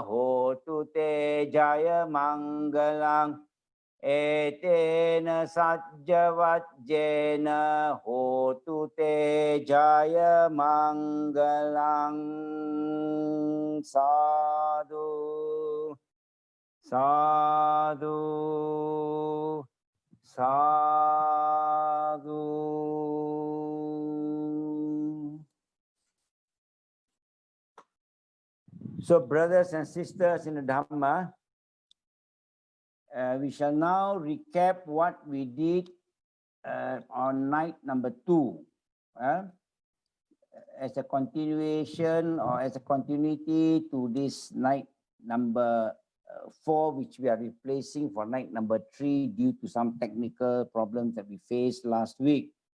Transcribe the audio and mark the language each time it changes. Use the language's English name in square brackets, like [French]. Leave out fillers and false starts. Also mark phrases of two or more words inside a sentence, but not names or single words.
[Pali] hotu te jaya mangalang Etena sajjavajjena hotu te jaya mangalang Sadhu Sadhu Sadhu. [English] So, brothers and sisters in the Dhamma, we shall now recap what we did on night number 2 as a continuation or as a continuity to this night number 4, which we are replacing for night number 3 due to some technical problems that we faced last week.